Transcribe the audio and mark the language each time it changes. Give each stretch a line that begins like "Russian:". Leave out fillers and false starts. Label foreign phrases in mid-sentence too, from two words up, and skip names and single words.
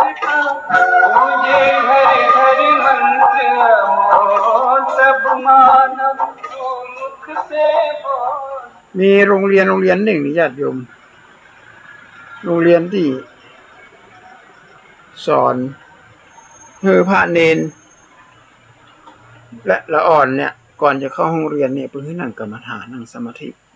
Hindi: का पूजे घर घर मंत्र अमोल सब मानव को मुख से बोल
Thai: มีโรงเรียนหนึ่งนี่ญาติโยมโรงเรียนที่สอนพระเนนและละอ่อนเนี่ยก่อนจะเข้าห้องเรียนเนี่ยเพิ่งนั่งกรรมฐานนั่งสมาธิ